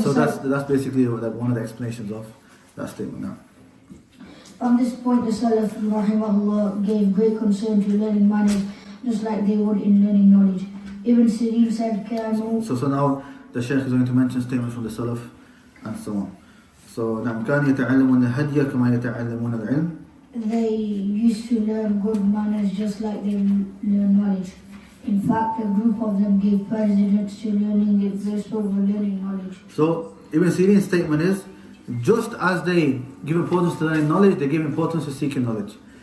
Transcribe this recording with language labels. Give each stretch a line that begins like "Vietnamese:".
English: so that's basically one of the explanations of that statement now. From this point, the Salaf rahimahullah gave great concern to learning manners, just like they would in learning knowledge. Ibn Sirin said, So now the Shaykh is going to mention statements from the Salaf and so on.
Arabic: So نعم كانوا يتعلمون الهدي كما يتعلمون العلم.
English: They used to learn good manners just like they learn knowledge. In fact, a group of them gave precedence to learning it first over learning knowledge. So Ibn Sirin's statement is, just as they give importance to learning knowledge, they give importance to seeking knowledge.